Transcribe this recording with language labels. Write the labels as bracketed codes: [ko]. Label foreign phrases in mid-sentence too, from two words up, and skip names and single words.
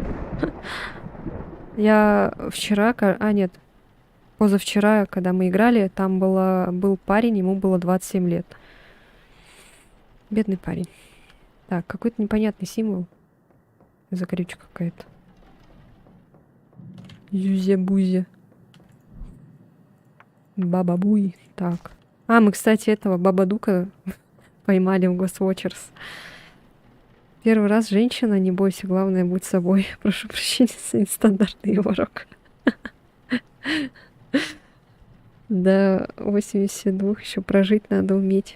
[ru] Я вчера... А, нет. Позавчера, когда мы играли, там был парень, ему было 27 лет. Бедный парень. Так, какой-то непонятный символ. Закорючка какая-то. Юзе-бузе. Баба-буй. Так. А, мы, кстати, этого Бабадука поймали в Ghostwatchers. Первый раз женщина, не бойся, главное, будь собой. Прошу прощения за нестандартный урок. До 82 еще прожить надо уметь.